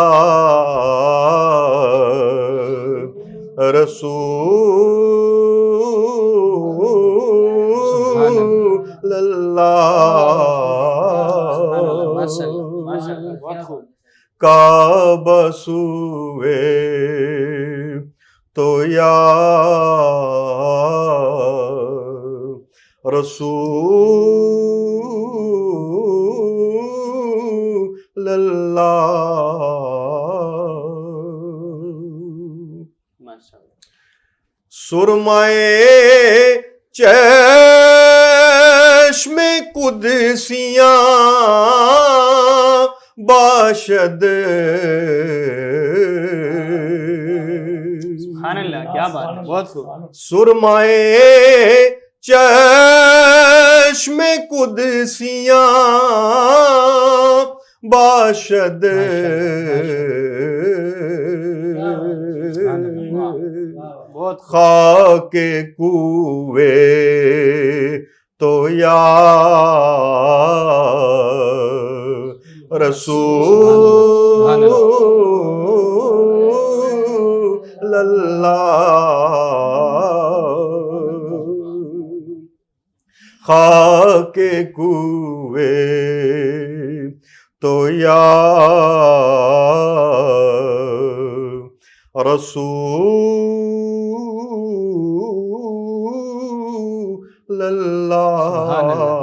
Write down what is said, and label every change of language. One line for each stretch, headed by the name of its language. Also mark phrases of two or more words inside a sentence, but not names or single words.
Arabic: رسول اللہ,
Persian: کعبہ سوئے تو
Arabic: یا رسول اللہ.
Persian: سرمائے چشم قدسیاں باشد,
Arabic: سبحان اللہ,
Urdu: کیا بات ہے, بہت خوب.
Persian: سرمائے چشم قدسیاں باشد, خاک کوے تو یا
Arabic: رسول اللہ,
Persian: خاک کوے تو
Arabic: یا رسول اللہ.